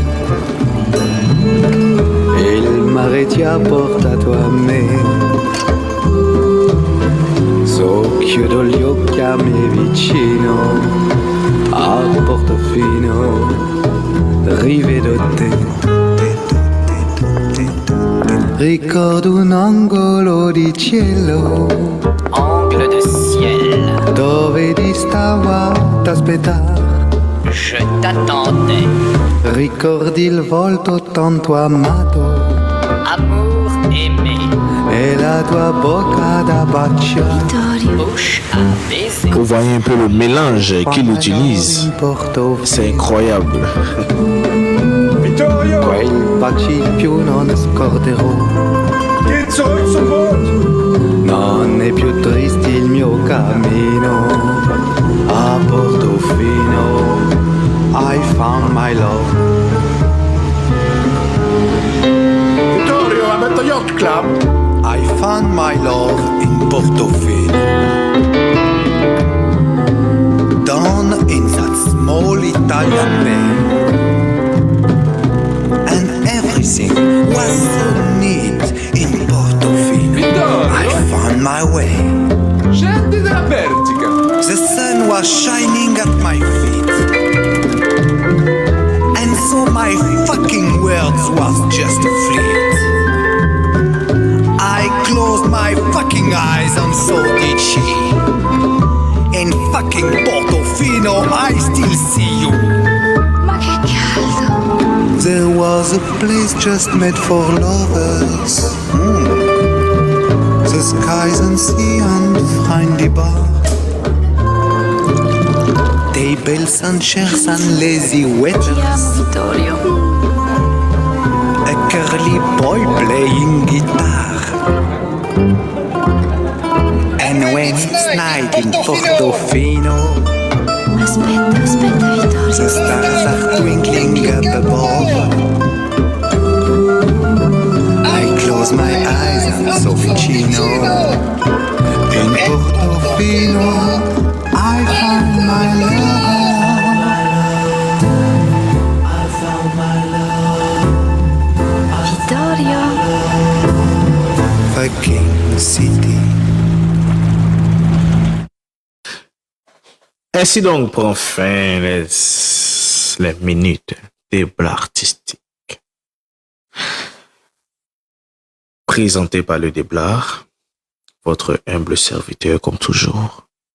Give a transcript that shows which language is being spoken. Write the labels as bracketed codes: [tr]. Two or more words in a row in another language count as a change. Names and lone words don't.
[it] Il mare ti ha portato a me, so chiudo gli occhi a me vicino, a Portofino rivedo te. Ricordo un angolo di cielo, [fr] angle de ciel, [it] dove ti stavo ad aspettare. [fr] Je t'attendais. [it] Ricordi il volto tanto amato, [fr] Amour aimé, [it] e la tua bocca da baciare. [fr] bouche à baiser. Vous voyez un peu le mélange qu'il utilise. C'est incroyable. [it] Quel baci più non scorderò. Non è più triste il mio cammino, a Portofino [en] I found my love. Vittorio, I'm at the yacht club. I found my love in Portofino, down in that small Italian bay, and everything was so neat in Portofino. Vittorio, I found my way. [it] scendi dalla Bertica. [en] The sun was shining at my feet, and so my fucking words was just a fleet. I closed my fucking eyes and so did she. In fucking Portofino I still see you. [it] Ma che caldo! [en] There was a place just made for lovers. The skies and sea and friendly bar, tables and chairs and lazy [it] Ti [en] waiters, [it] amo, Vittorio. [en] a curly boy playing guitar. And when it's night in Portofino, [it] Aspetta, Vittorio. [en] the stars are twinkling up above. I close my eyes and so vicino. In Portofino I found my love. I found my love. Vittorio. Fucking city. [fr] Ainsi donc prend fin les minutes débat artistique. Présenté par le Déblard, votre humble serviteur comme toujours.